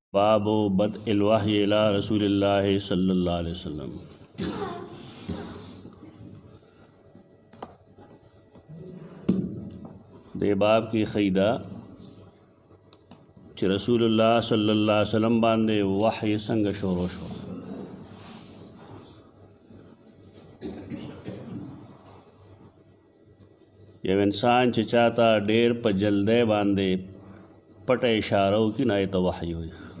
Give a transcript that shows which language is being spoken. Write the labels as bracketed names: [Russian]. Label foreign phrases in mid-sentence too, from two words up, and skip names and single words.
[Arabic] باب بدء الوحی الی رسول اللہ صلی اللہ علیہ وسلم. [Pashto] دے باب کی خیدہ چې رسول الله [Arabic] صلی الله علیه وسلم [Pashto] باندې وحی څنګه شروع شو. یو انسان چې چاته ډیر په جلدی باندې پټه اشاره وکړي نو ته وحی وایي.